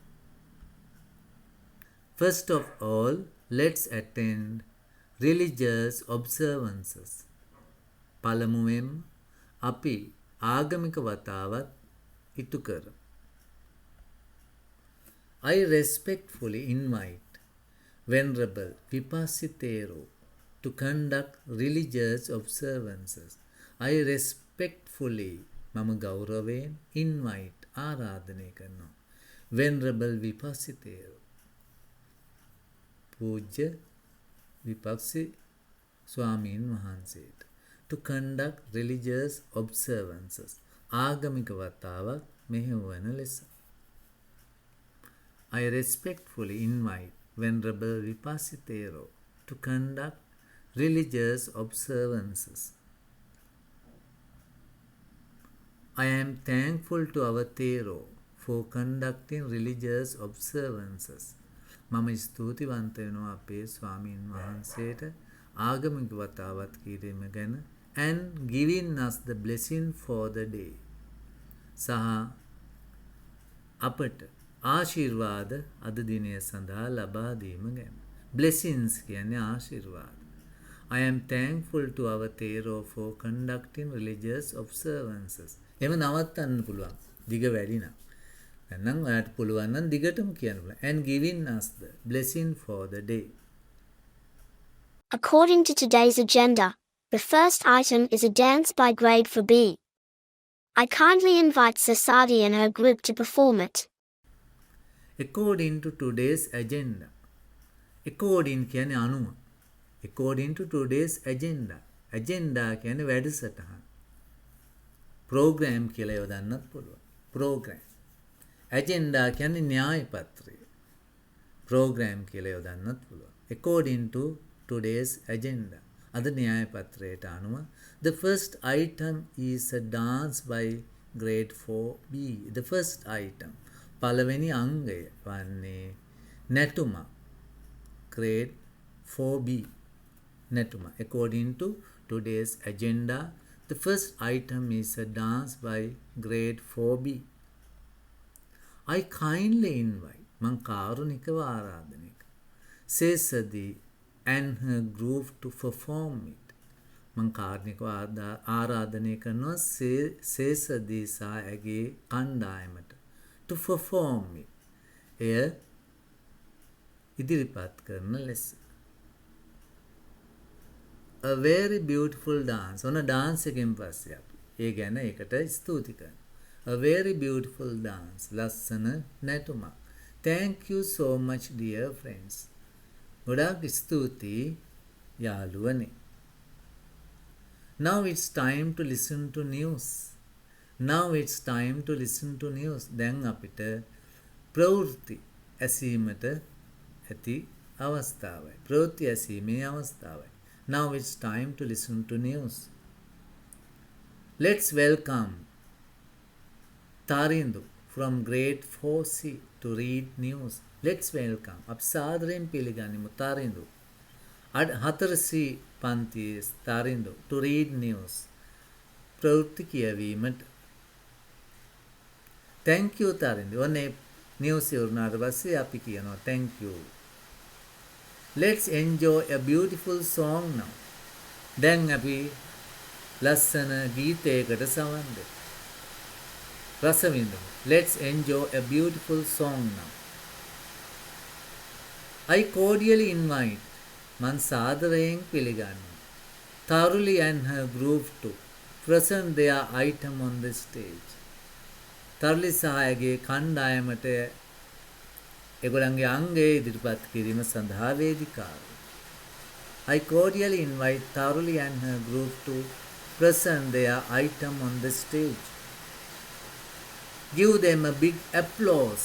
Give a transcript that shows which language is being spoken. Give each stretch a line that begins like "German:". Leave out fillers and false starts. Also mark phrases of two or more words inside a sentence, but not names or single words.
English: First of all, let's attend religious observances.
Sinhala: පළමුවෙන් අපි ආගමික වතාවත් ඉටු කරමු.
English: I respectfully invite Venerable Vipasithero to conduct religious observances. I respectfully
Sinhala: මම ගෞරවයෙන් invite ආරාධනය කරනවා.
English: Venerable Vipasithero
Sinhala: පූජ්‍ය විපස්සී ස්වාමීන් වහන්සේට
English: to conduct religious observances.
Sinhala: ආගමික වතාවක් මෙහෙවන ලෙස.
English: I respectfully invite Venerable Vipasithero to conduct religious observances. I am thankful to our Thero for conducting religious observances.
Sinhala: මම ස්තුතිවන්ත වෙනවා අපේ ස්වාමීන් වහන්සේට ආගමික වතාවත් කිරීම ගැන
English: and giving us the blessing for the day.
Sinhala: සහ අපට ආශිර්වාද අද දිනය සඳහා ලබා දීම ගැන. Blessings කියන්නේ ආශිර්වාද.
English: I am thankful to our Tero for conducting religious observances.
Sinhala: එම නවත්තන්න පුළුවන්. දිග වැඩි නම්. නැත්නම් ඔයාලට පුළුවන් නම් දිගටම කියන්න පුළුවන්.
English: And giving us the blessing for the day. According to today's agenda, the first item is a dance by grade for B. I kindly invite Sasadi and her group to perform it. According to today's agenda.
Sinhala: According කියන්නේ අනුව.
English: According to today's agenda.
Sinhala: Agenda කියන්නේ වැඩසටහන. Program කියලා යොදන්නත් පුළුවන්. Program. Agenda කියන්නේ න්‍යාය පත්‍රය. Program කියලා යොදන්නත් පුළුවන්.
English: According to today's agenda.
Sinhala: අද න්‍යාය පත්‍රයට අනුව
English: the first item is a dance by grade 4B. The first item.
Sinhala: පළවෙනි අංගය වන්නේ නැටුම.
English: Grade 4B. Netuma. According to today's agenda, the first item is a dance by grade 4B. I kindly invite
Sinhala: මං කාරුණිකව ආරාධනය කරනවා.
English: Sesadi and her group to perform it.
Sinhala: මං කාරුණිකව ආරාධනය කරනවා Sesadi සහ ඇගේ කණ්ඩායමට
English: to perform it.
Sinhala: එය ඉදිරිපත් කරන ලෙස.
English: A very beautiful dance.
Sinhala: ඔන්න dance එකෙන් පස්සේ අපි ඒ ගැන ඒකට ස්තුති කරනවා.
English: A very beautiful dance.
Sinhala: ලස්සන නැටුමක්.
English: Thank you so much dear friends.
Sinhala: ගොඩාක් ස්තුතියි යාළුවනේ.
English: Now it's time to listen to news. Now it's time to listen to news.
Sinhala: දැන් අපිට ප්‍රවෘත්ති ඇසීමට ඇති අවස්ථාවයි. ප්‍රවෘත්ති ඇසීමේ අවස්ථාවයි.
English: Now it's time to listen to news. Let's welcome Tarindu from grade 4C to read news. Let's welcome.
Sinhala: අපි සාදරයෙන් පිළිගනිමු Tarindu.
English: 4C පන්තියේ Tarindu to read news.
Sinhala: ප්‍රවෘත්ති කියවීමට.
English: Thank you Tarindu.
Sinhala: ඔන්නේ news ඉවරනාට පස්සේ අපි කියනවා
English: thank you. Let's enjoy a beautiful song now.
Sinhala: දැන් අපි ලස්සන ගීතයකට සවන් දෙමු. රස විඳිමු.
English: Let's enjoy a beautiful song now. I cordially invite
Sinhala: මන් සාදරයෙන් පිළිගන්නවා.
English: Thoroughly and her group to present their item on the stage.
Sinhala: Thoroughly සහායගේ කණ්ඩායමට එගොල්ලන්ගේ අංගය ඉදිරිපත් කිරීම සඳහා වේදිකාව.
English: I cordially invite Thoroughly and her group to present their item on the stage. Give them a big applause.